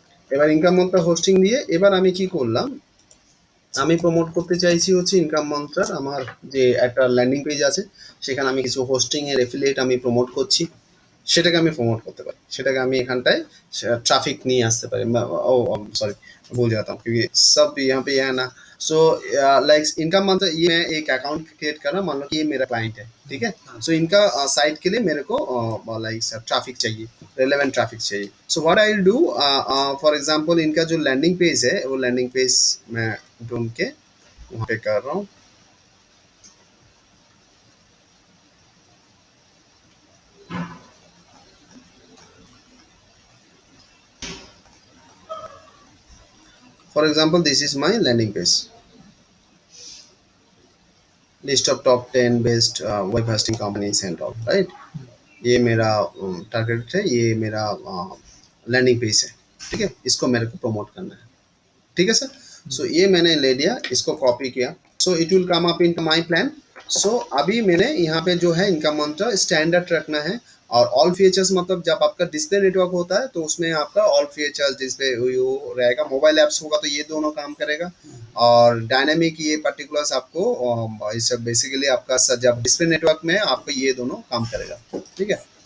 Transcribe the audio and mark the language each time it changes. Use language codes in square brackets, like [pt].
[bn] এবার income mantra hosting দিয়ে এবার আমি কি করলাম, আমি প্রমোট করতে চাইছি হচ্ছে ইনকাম মন্ত্রার আমার যে একটা ল্যান্ডিং পেজ আছে, সেখানে আমি কিছু হোস্টিং এর এফিলিয়েট আমি প্রমোট করছি, সেটাকে আমি প্রমোট করতে পারি, সেটাকে আমি এখানটায় [hi] ट्रैफिक नहीं आते पारे। ओ सॉरी भूल जाता हूँ क्योंकि सब यहाँ पे है ना। सो लाइक इनका मतलब ये मैं एक अकाउंट क्रिएट कर रहा हूँ, मान लो कि ये मेरा क्लाइंट है, ठीक है। सो इनका साइट के लिए मेरे को लाइक ट्रैफिक चाहिए, रेलेवेंट ट्रैफिक चाहिए। So what I will do, for example इनका जो लैंडिंग पेज है वो लैंडिंग पेज मैं ढूंढ के वहाँ पे कर रहा हूँ। [en] For example, this is my landing page. List of top 10 best web hosting companies and all, right? [hi] ये मेरा टारगेट है, ये मेरा लैंडिंग पेज है, ठीक है। इसको मेरे को प्रमोट करना है, ठीक है सर। सो ये मैंने ले लिया, इसको कॉपी किया, [en] So it will come up into my plan. [hi] सो अभी मैंने यहाँ पे जो है इनकम मंत्र स्टैंडर्ड रखना है, और ऑल फीचर्स मतलब जब आपका डिस्प्ले नेटवर्क होता है तो उसमें आपका ऑल फीचर्स डिस्प्ले रहेगा, मोबाइल ऐप्स होगा तो ये दोनों काम करेगा, और डायनामिक ये पर्टिकुलर्स आपको इस बेसिकली आपका जब डिस्प्ले नेटवर्क में आपको ये दोनों काम करेगा, ठीक है।